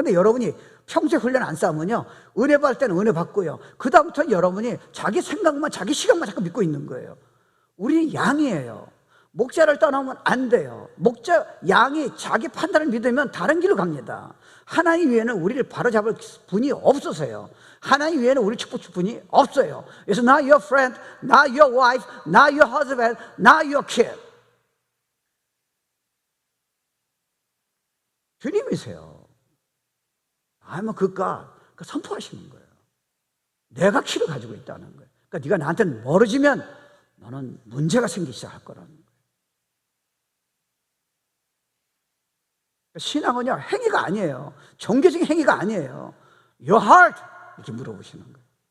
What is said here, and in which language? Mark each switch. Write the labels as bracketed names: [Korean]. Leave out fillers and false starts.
[Korean] 근데 여러분이 평소에 훈련 안 쌓으면요, 은혜 받을 때는 은혜 받고요, 그 다음부터는 여러분이 자기 생각만, 자기 시각만 자꾸 믿고 있는 거예요. 우리는 양이에요. 목자를 떠나면 안 돼요. 양이 자기 판단을 믿으면 다른 길로 갑니다. 하나님 외에는 우리를 바로잡을 분이 없어서요. 하나님 외에는 우리 축복 줄 분이 없어요. 그래서 [English] not your friend, not your wife, not your husband, not your kid. [Korean] 주님이세요. [English] I'm a good God. [Korean] 선포하시는 거예요. 내가 키를 가지고 있다는 거예요. 그러니까 네가 나한테는 멀어지면 너는 문제가 생기기 시작할 거라는 거예요. 신앙은요, 행위가 아니에요. 종교적인 행위가 아니에요. [English] Your heart [Korean] 이렇게 물어보시는 거예요.